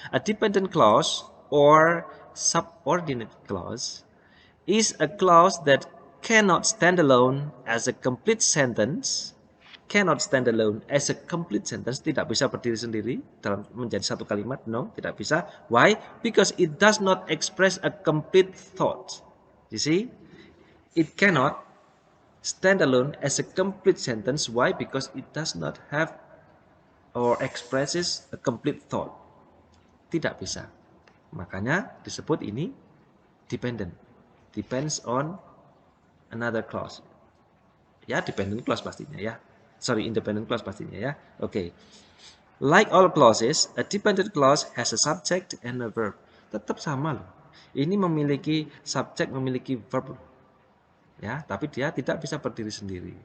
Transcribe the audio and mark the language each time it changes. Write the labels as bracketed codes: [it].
[en] A dependent clause or subordinate clause is a clause that cannot stand alone as a complete sentence. Cannot stand alone as a complete sentence. [id] Tidak bisa berdiri sendiri dalam menjadi satu kalimat. No, tidak bisa. Why? [en] Because it does not express a complete thought. You see? It cannot stand alone as a complete sentence. Why? Because it does not have or expresses a complete thought. [id] Tidak bisa. Makanya disebut ini dependent. [en] Depends on another clause. Ya, dependent clause [id] pastinya ya. [en] Sorry, independent clause [id] pastinya ya. Oke. [en] Like all clauses, a dependent clause has a subject and a verb. [id] Tetap sama loh. Ini memiliki subject, memiliki verb. Ya, tapi dia tidak bisa berdiri sendiri.